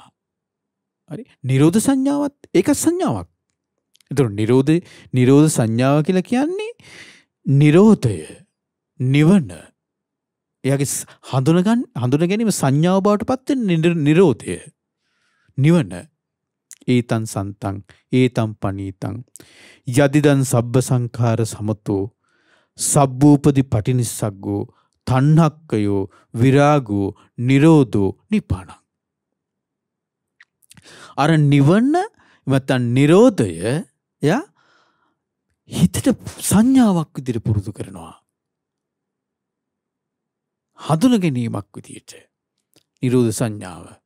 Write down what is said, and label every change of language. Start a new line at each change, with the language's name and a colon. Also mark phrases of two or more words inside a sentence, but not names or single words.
Sinhala: හරි. නිරෝධ සංඥාවත් ඒක සංඥාවක්. එතකොට නිරෝධ සංඥාව කියලා කියන්නේ නිරෝධය, නිවන. එයාගේ හඳුන ගැනීම සංඥාව බවට පත් වෙන නිරෝධය, නිවන.
Pali: ඒතං සන්තං ඒතං පනීතං යදිදං සබ්බ සංඛාර සමතෝ සබ්බූපදි පටිනිස්සග්ගෝ තණ්හක්කයෝ විරාගෝ නිරෝධෝ නිපාණං.
Sinhala: අර නිවන නැත්නම් නිරෝධය යා හිතට සංඥාවක් විදිහට පුරුදු කරනවා. හඳුන ගැනීමක් විදිහට නිරෝධ සංඥාව.